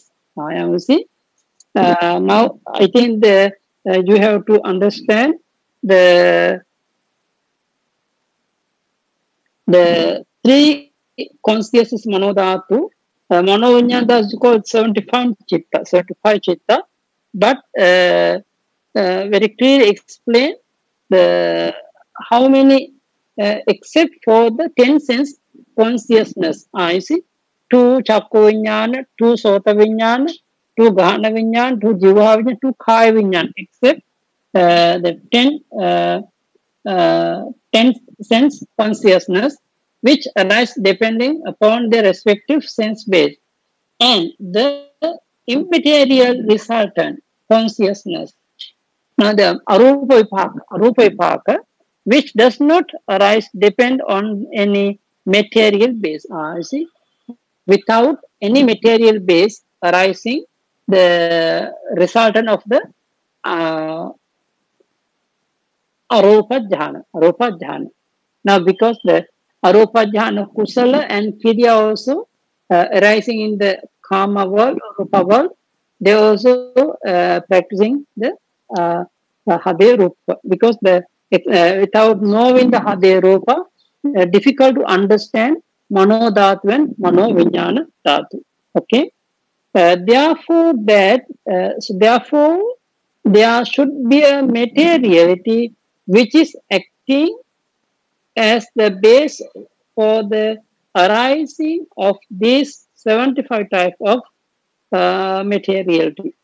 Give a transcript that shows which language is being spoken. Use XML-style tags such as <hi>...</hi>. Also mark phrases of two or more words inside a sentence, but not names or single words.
<en>You see, now I think you have to understand the three consciousness manodhatu. Manovinyana is called 75 chitta, but very clearly explain the how many except for the 10 sense consciousness. You see,</en> <pi>2 chakku vinyana, 2 sota vinyana, 2 ghana vinyana, 2 jiva vinyana, 2 kaya vinyana,</pi> <en>except the 10 sense consciousness, which arise depending upon their respective sense base, and the immaterial resultant consciousness. Now the</en> <pi>arupa vipaka,</pi> <en>which does not arise depend on any material base. You see, without any material base arising, the resultant of the</en> <pi>arupa jhana.</pi> <en>Now, because the</en> <pi>arupa jhana kusala</pi> <en>and kriya also arising in the kama world, rupa world, they also practicing the</en> <pi>hade rupa,</pi> <en>because the without knowing the</en> <pi>hade rupa,</pi> <en>difficult to understand</en> <pi>mano dhatu</pi> <en>and</en> <pi>mano vijnana dhatu.</pi> <en>Okay, therefore there should be a materiality which is acting as the base for the arising of these 75 type of materiality.</en>